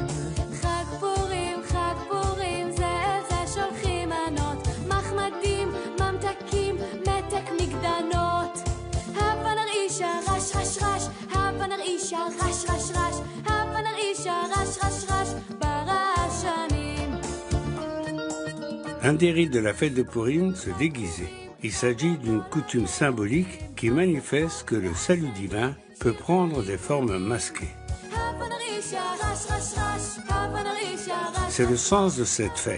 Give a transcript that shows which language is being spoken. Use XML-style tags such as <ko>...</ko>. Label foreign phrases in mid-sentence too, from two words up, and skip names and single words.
<he>חג פורים, זה אל זה שולחים מנות, מחמדים, ממתקים, מתק מגדנות. הבה נרעישה רש רש רש, הבה נרעישה רש רש רש, הבה נרעישה רש רש רש, ברעשנים.</he> <fr>Un des rites de la fête de Purim, se déguiser. Il s'agit d'une coutume symbolique qui manifeste que le salut divin peut prendre des formes masquées. C'est le sens de cette fête.</fr>